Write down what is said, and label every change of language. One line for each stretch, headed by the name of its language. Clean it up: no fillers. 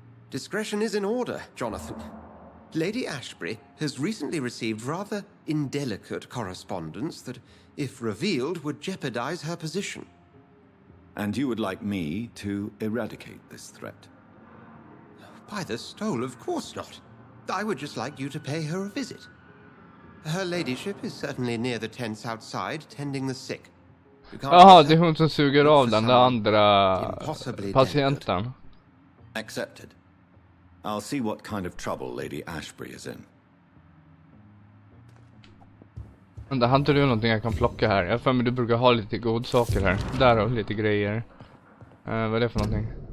English: Discretion is in order, Jonathan. Lady Ashbury has recently received rather indelicate correspondence that, if revealed, would jeopardize her position. And you would like me to eradicate this threat? By the stole, of course not. I would just like you to pay her a visit. Her ladyship is certainly near the tents outside, tending the sick.
Swedish: Jaha, det är hon som suger av den där andra patienten.
English: Accepted. I'll see what kind of trouble Lady Ashbury is in.
Swedish: Men det har inte du någonting jag kan plocka här? Jag för mig du brukar ha lite godsaker här. Där har lite grejer. Vad är det för någonting?